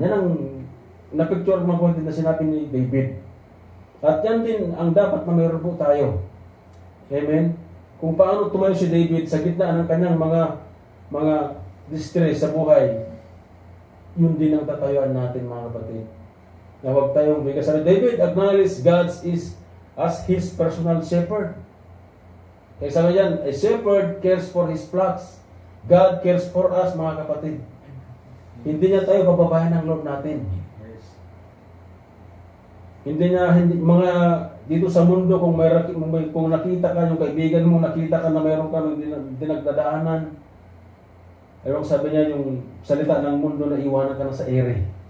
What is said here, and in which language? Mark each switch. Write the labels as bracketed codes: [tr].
[tl] Yan ang napicture, mga kapatid, na sinabi ni David. At yan din ang dapat na mayroon po tayo. Amen? Kung paano tumayo si David sa gitna ng kanyang mga distress sa buhay. yun din ang tatayuan natin, mga kapatid. Na huwag tayong bigas. [en] David acknowledged God is as his personal shepherd. [tl] Kaya sabi yan, [en] a shepherd cares for his flocks. God cares for us, [tl] mga kapatid. Hindi niya tayo pababayan ng Lord natin. Hindi mga dito sa mundo, kung nakita ka, yung kaibigan mo, nakita ka na mayroon ka ng dinagdadaanan, ayun sabi niya, yung salita ng mundo na iwanan ka na sa ere.